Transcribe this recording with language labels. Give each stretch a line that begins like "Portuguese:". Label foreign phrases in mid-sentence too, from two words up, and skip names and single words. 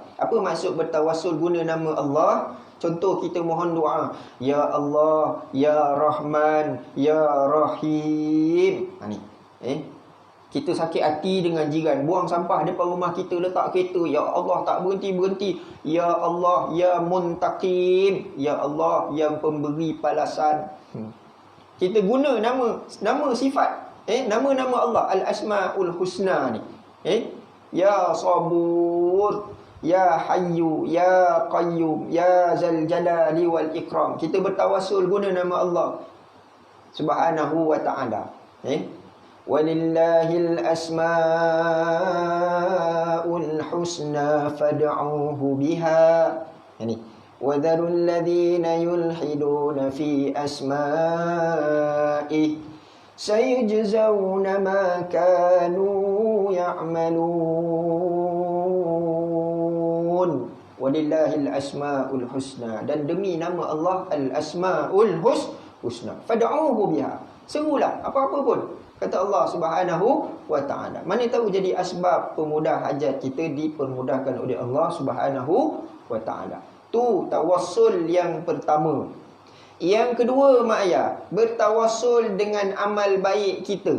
Malay: Apa maksud bertawassul guna nama Allah? Contoh kita mohon doa,
Arabic: ya Allah, ya Rahman, ya Rahim.
Malay: Ni. Kita sakit hati dengan jiran, buang sampah depan rumah kita, letak kereta,
Arabic: ya Allah
Malay: tak berhenti-berhenti.
Arabic: Ya Allah, ya Muntaqim, ya Allah
Malay: yang pemberi balasan. Kita guna nama sifat, nama-nama Allah,
Arabic: Al-Asmaul Husna
Malay: ni.
Arabic: يا صبور، يا حي، يا قيوم، يا ذا الجلال والإكرام.
Malay: Kita bertawassul guna nama Allah
Arabic: Subhanahu wa ta'ala. ولله الأسماء الحسنى فادعوه بها. إني وذروا الذين يلحدون في أسمائه سيجزون ما كانوا يعملون. Walillahil asmaul husna,
Malay: dan demi nama Allah
Arabic: al-asmaul husna fad'uhu biha,
Malay: serulah apa-apa pun, kata Allah
Arabic: Subhanahu wa taala.
Malay: Mana tahu jadi asbab pemudah hajat kita dipermudahkan oleh Allah
Arabic: Subhanahu wa taala.
Malay: Tu tawassul yang pertama. Yang kedua, mak ayah, bertawassul dengan amal baik kita.